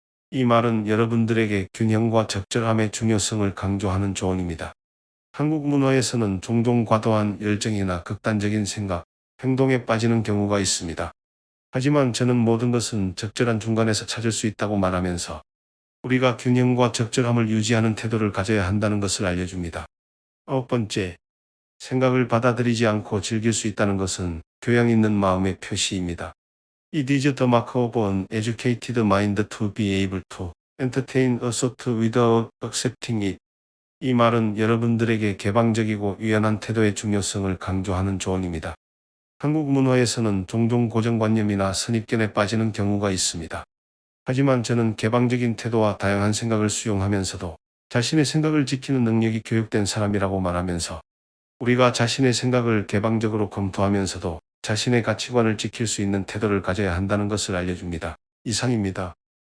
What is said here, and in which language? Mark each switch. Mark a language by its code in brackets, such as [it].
[ko] 이 말은 여러분들에게 균형과 적절함의 중요성을 강조하는 조언입니다. 한국 문화에서는 종종 과도한 열정이나 극단적인 생각, 행동에 빠지는 경우가 있습니다. 하지만 저는 모든 것은 적절한 중간에서 찾을 수 있다고 말하면서 우리가 균형과 적절함을 유지하는 태도를 가져야 한다는 것을 알려줍니다. 아홉 번째, 생각을 받아들이지 않고 즐길 수 있다는 것은 교양 있는 마음의 표시입니다. [en] It is the mark of an educated mind to be able to entertain a thought without accepting it. [ko] 이 말은 여러분들에게 개방적이고 유연한 태도의 중요성을 강조하는 조언입니다. 한국 문화에서는 종종 고정관념이나 선입견에 빠지는 경우가 있습니다. 하지만 저는 개방적인 태도와 다양한 생각을 수용하면서도 자신의 생각을 지키는 능력이 교육된 사람이라고 말하면서 우리가 자신의 생각을 개방적으로 검토하면서도 자신의 가치관을 지킬 수 있는 태도를 가져야 한다는 것을 알려줍니다. 이상입니다.